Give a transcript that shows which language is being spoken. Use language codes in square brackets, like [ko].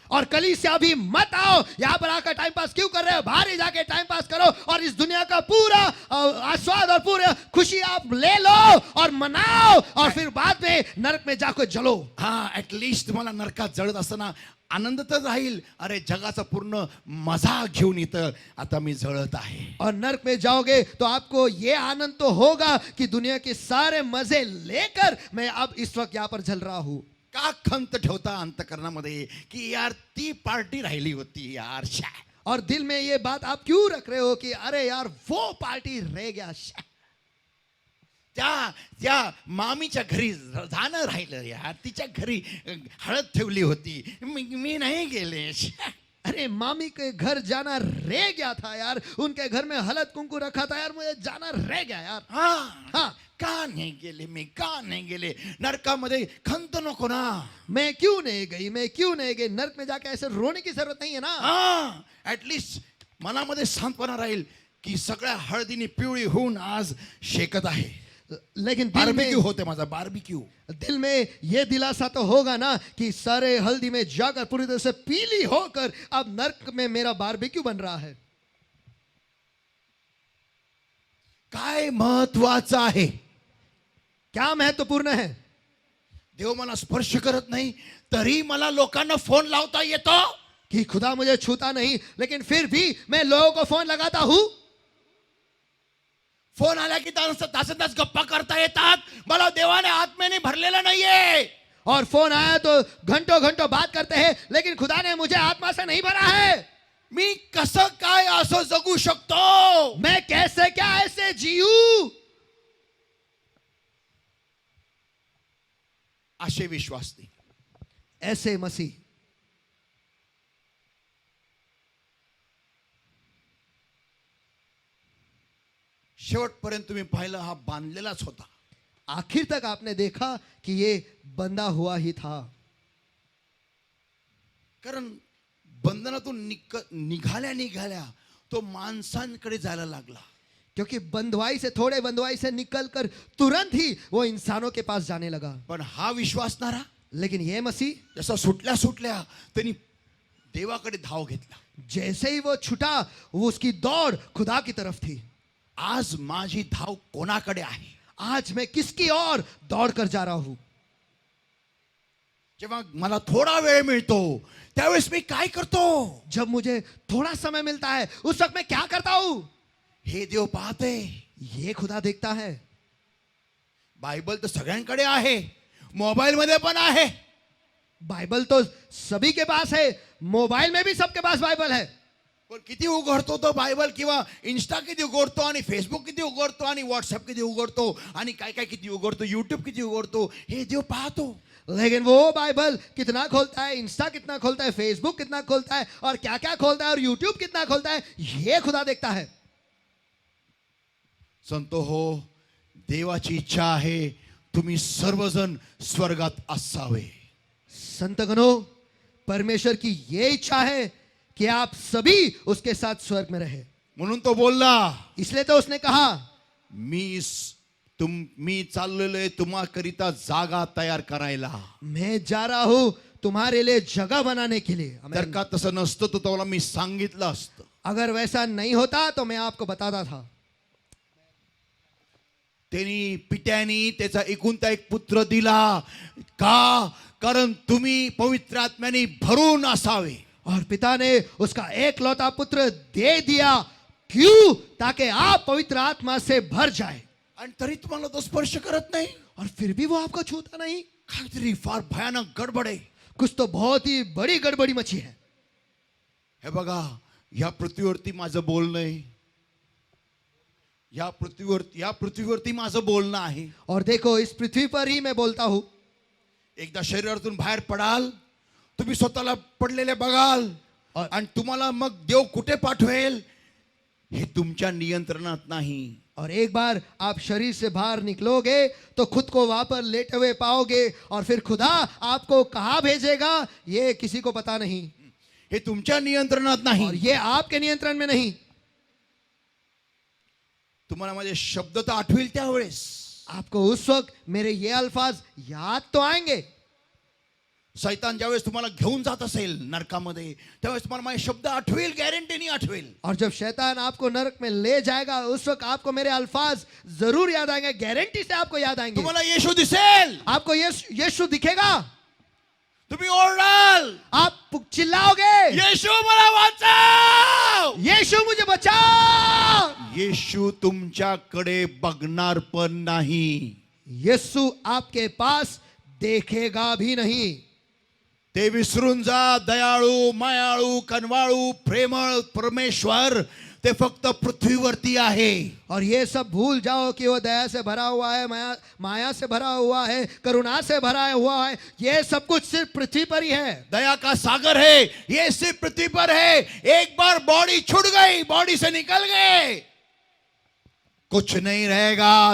[hi] और कलीसिया भी मत आओ, यहाँ पर आकर टाइम पास क्यों कर रहे हो? बाहर ही जाके टाइम पास करो और इस दुनिया का पूरा आस्वाद और पूरा खुशी आप ले लो और मनाओ, और फिर बाद में नरक में जाकर जलो. [mr] हा, ऍटलिस्ट तुम्हाला नरकात जळत असताना आनंद तर राहील. अरे, जगाचा पूर्ण मजा घेऊन इथं आता मी जळत आहे. [hi] और नरक में जाओगे तो आपको ये आनंद तो होगा कि दुनिया के सारे मजे लेकर मैं अब इस वक्त यहाँ पर जल रहा हूं. [mr] का खंत ठेवता अंतकरणामध्ये की यार ती पार्टी राहिली होती यार, शा. [hi] और दिल में ये बात आप क्यों रख रहे हो कि अरे यार वो पार्टी रह गया, शा. [mr] त्या मामीच्या घरी जाणं राहिलं यार, तिच्या घरी हळद ठेवली होती, मी नाही गेले. शा. [hi] अरे मामी के घर जाना रह गया था यार, उनके घर में हलद कुंकू रखा था यार, मुझे जाना रह गया यार. [mr] हा, का नाही गेले मी, का नाही गेले? नरकामध्ये खंत नको ना. [hi] मैं क्यों नहीं गई? नरक में जाके ऐसे रोने की जरूरत नहीं है ना. [mr] हा, ऍटलिस्ट मनामध्ये शांतपणा राहील की सगळ्या हळदीने पिवळी होऊन आज शेकत आहे. [hi] लेकिन [mr] बार्बिक्यू होते माझा, बार्बिक्यू. [hi] दिल में ये दिलासा तो होगा ना कि सारे हल्दी में जाकर पूरी तरह से पीली होकर अब नरक में मेरा बारबेक्यू बन रहा है. [mr] काय महत्वाचं आहे? [hi] क्या महत्वपूर्ण है? [mr] देव मला स्पर्श करत नाही तरी मला लोकांना फोन लावता येतो. [hi] कि खुदा मुझे छूता नहीं लेकिन फिर भी मैं लोगों को फोन लगाता हूं. [mr] फोन आला की तास तास गप्पा करता येतात. मला देवाने आत्मेने भरलेलं नाहीये. [hi] और फोन आया तो घंटों घंटों बात करते हैं लेकिन खुदा ने मुझे आत्मा से नहीं भरा है. [mr] मी कसं काय असं जगू शकतो. [hi] मैं कैसे क्या ऐसे जीऊं. [mr] असे विश्वास नाही. [hi] ऐसे मसीह. [mr] शेवटपर्यंत तुम्ही पाहिलं हा बांधलेलाच होता. [hi] आखिर तक आपने देखा कि ये बंधा हुआ ही था. [mr] कारण बंधनातून निघाल्या निघाल्या तो माणसांकडे जायला लागला. [hi] क्योंकि बंधुआई से थोड़े बंधुआई से निकलकर तुरंत ही वो इंसानों के पास जाने लगा. [mr] पण हा विश्वासणारा [hi] लेकिन ये मसीह [mr] जसा सुटल्या सुटल्या त्यांनी देवाकडे धाव घेतला. [hi] जैसे ही वो छुटा वो उसकी दौड़ खुदा की तरफ थी. [mr] आज माझी धाव कोणाकडे आहे. [hi] आज मैं किसकी ओर दौड़ कर जा रहा हूं. [mr] जेव्हा मला थोडा वेळ मिळतो त्यावेळेस मी काय करतो. [hi] जब मुझे थोड़ा समय मिलता है उस वक्त मैं क्या करता हूं. [mr] हे देव पाहते. [hi] ये खुदा देखता है. [mr] बायबल तर सगळ्यांकडे आहे. मोबाईल मध्ये पण आहे. [hi] बाइबल तो सभी के पास है. मोबाइल में भी सबके पास बाइबल है. [mr] पण किती उघडतो तो बायबल किंवा इंस्टा किती उघडतो आणि फेसबुक किती उघडतो आणि व्हॉट्सअप किती उघडतो आणि काय काय किती उघडतो युट्यूब किती उघडतो हे देव पाहतो. [hi] लेकिन वो बाइबल कितना खोलता है, इंस्टा कितना खोलता है, फेसबुक कितना खोलता है और क्या क्या खोलता है और यूट्यूब कितना खोलता है ये खुदा देखता है. [mr] संतो हो, देवाची इच्छा आहे तुम्ही सर्वजण स्वर्गात असावे. [hi] संतगणों, परमेश्वर की ये इच्छा है कि आप सभी उसके साथ स्वर्ग में रहे. [mr] म्हणून तो बोलला [hi] इसलिए तो उसने कहा [mr] मी चाललेलो आहे तुम्हाकरिता जागा तयार करायला. [hi] मैं जा रहा हूं तुम्हारे लिए जगह बनाने के लिए. [mr] जर का तसं नसतं तर तुम्हाला मी सांगितलं असतं. [hi] अगर वैसा नहीं होता तो मैं आपको बताता था. [mr] त्यांनी पित्यानी त्याचा एकुलता एक पुत्र दिला. का. कारण तुम्ही पवित्र आत्म्याने भरून असावे. [hi] और पिता ने उसका एकलौता पुत्र दे दिया. क्यों. ताकि आप पवित्र आत्मा से भर जाए. [mr] आणि तरी तुम्हाला तो स्पर्श करत नाही. [hi] और फिर भी वो आपको छूता नहीं. [mr] काहीतरी फार भयानक गडबड आहे. [hi] कुछ तो बहुत ही बड़ी गड़बड़ी मची है. [mr] हे बघा या पृथ्वीवरती माझं बोलणं आहे. या पृथ्वीवरती माझं बोलणं आहे. [hi] और देखो इस पृथ्वी पर ही मैं बोलता हूं. [mr] एकदा शरीरातून बाहेर पडाल तुम्ही स्वतःला पडलेले बघाल आणि तुम्हाला मग देव कुठे पाठवेल हे तुमच्या नियंत्रणात नाही. [hi] और एक बार आप शरीर से बाहर निकलोगे तो खुद को वहां पर लेटे हुए पाओगे और फिर खुदा आपको कहां भेजेगा ये किसी को पता नहीं. [mr] हे तुमच्या नियंत्रणात नाही. [hi] और ये आपके नियंत्रण में नहीं. [mr] तुम्हाला माझे शब्द तर आठवेल त्यावेळेस. [hi] आपको उस वक्त मेरे ये अल्फाज याद तो आएंगे. [mr] शैतान ज्यावेळेस तुम्हाला घेऊन जात असेल नरकामध्ये त्यावेळेस तुम्हाला माझे शब्द आठवेल. गॅरंटीनी आठवेल. [hi] और जब शैतान आपको नरक में ले जाएगा उस वक्त आपको मेरे अल्फाज जरूर याद आएंगे. गारंटी से आपको याद आएंगे. [mr] तुम्हाला येशू दिसेल. [hi] आपको यीशु दिखेगा. [mr] तुम्ही ओरडाल. [hi] आप चिल्लाओगे [mr] येशू मला वाचव. [hi] यीशु मुझे बचाओ. [mr] येशू तुमच्याकडे बघणार पण नाही. [hi] यीशु आपके पास देखेगा भी नहीं. [mr] ते विसरून जा. दयाळू मायाळू कनवाळू प्रेमळ परमेश्वर ते फक्त पृथ्वीवरती आहे. [hi] और ये सब भूल जाओ कि वो दया से भरा हुआ है, माया से भरा हुआ है, करुणा से भरा हुआ है. ये सब कुछ सिर्फ पृथ्वी पर ही है. दया का सागर है. ये सिर्फ पृथ्वी पर है. एक बार बॉडी छूट गई बॉडी से निकल गए कुछ नहीं रहेगा.